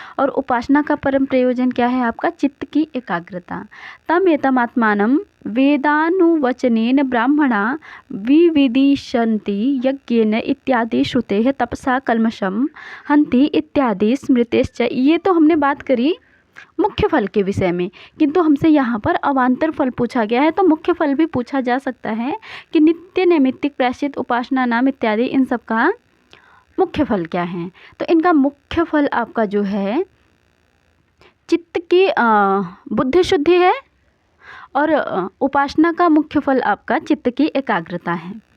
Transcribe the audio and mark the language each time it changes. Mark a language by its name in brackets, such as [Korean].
[Hindi] और उपासना का परम प्रयोजन क्या है? आपका चित्त की एकाग्रता। [Sanskrit] तम एतमात्मानं वेदानुवचनेन ब्राह्मणा विविदिशन्ति यज्ञेन इत्यादि श्रुतेः तपसा कल्मषं हन्ति इत्यादि स्मृतेश्च। [Hindi] ये तो हमने बात करी मुख्य फल के विषय में, किंतु हमसे यहाँ पर अवान्तर फल पूछा गया है। तो मुख्य फल भी पूछा जा सकता है कि नित्य नैमित्तिक प्रायश्चित उपासना नाम इत्यादि, इन सब का मुख्य फल क्या है। तो इनका मुख्य फल आपका जो है चित्त की बुद्धि शुद्धि है, और उपासना का मुख्य फल आपका चित्त की एकाग्रता है।